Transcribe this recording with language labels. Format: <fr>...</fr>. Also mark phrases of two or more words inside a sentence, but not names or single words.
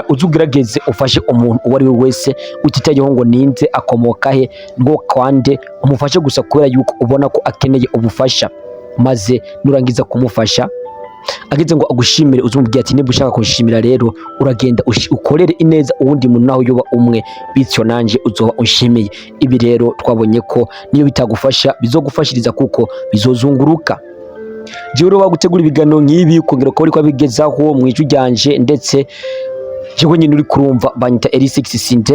<rn>Uzugerageze ufashe umuntu uwo ari we wese utitayeho ngo ninde akomoka he ngo kwande, umufashe gusa kubera yuko ubona ko akeneye ubufasha, maze nurangiza kumufasha ageze ngo agushimire uzumubwira ati niba ushaka kunshimira rero uragenda ukorere ineza uwundi muntu naho yoba umwe, bityo nanje uzoba unshimiye. Ibi rero twabonye ko niyo bitagufasha bizogufashiriza kuko bizozunguruka. Jewe rero bagutegura ibiganiro nk'ibi kongera ko uri kwabigezaho mu ijwi ryanje, ndetse jewe nyine uri kurumva banyita L6 Sinte.</rn>